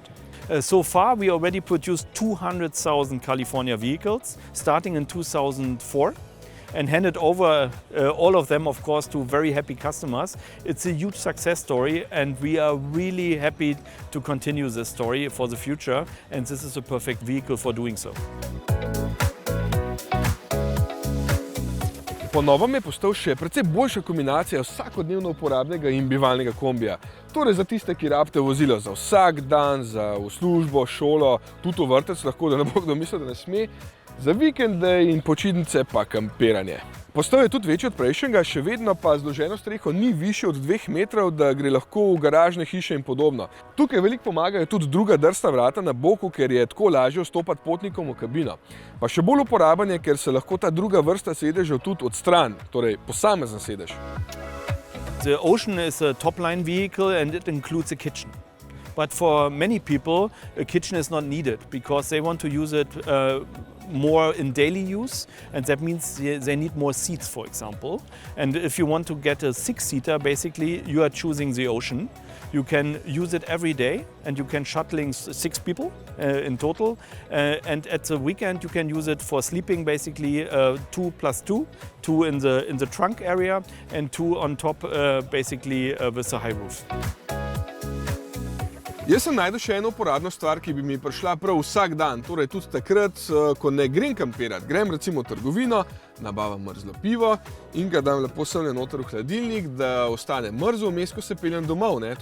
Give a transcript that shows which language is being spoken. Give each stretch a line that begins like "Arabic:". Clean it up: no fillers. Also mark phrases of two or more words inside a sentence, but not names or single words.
English: So far, we already produced 200,000 California vehicles, starting in 2004, and handed over all of them, of course, to very happy customers. It's a huge success story, and we are really happy to continue this story for the future, and this is a perfect vehicle for doing so.
Slovenian: Po novem je postal še precej boljša kombinacija vsakodnevno uporabnega in bivalnega kombija. Torej za tiste, ki rabite vozilo za vsak dan, za v službo, šolo, tudi v vrtec lahko, da ne bo kdo mislil, da ne sme, za vikende in počitnice pa kampiranje. Postal je tudi večji od prejšnjega, še vedno pa zloženo streho ni višje od 2 metrov, da gre lahko v garažne hiše in podobno. Tukaj veliko pomagajo tudi druga drsna vrata na boku, ker je tako lažje vstopati potnikom v kabino. Pa še bolj uporaben je, ker se lahko ta druga vrsta sedežev tudi odstrani, torej posamezen sedež.
English: The Ocean is a top-line vehicle and it includes a kitchen. But for many people, a kitchen is not needed because they want to use it more in daily use, and that means they need more seats, for example. And if you want to get a 6-seater, basically you are choosing the Ocean. You can use it every day, and you can shuttling 6 people in total. And at the weekend, you can use it for sleeping, basically 2 plus 2, 2 in the trunk area, and 2 on top, basically with the high roof.
Slovenian: Jaz sem našel še eno uporabno stvar, ki bi mi prišla prav vsak dan, torej tudi takrat, ko ne grem kampirat. Grem recimo v trgovino, nabavam mrzlo pivo in ga dam lepo semle noter v hladilnik, da ostane mrzlo vmes, ko se peljem domov, ne?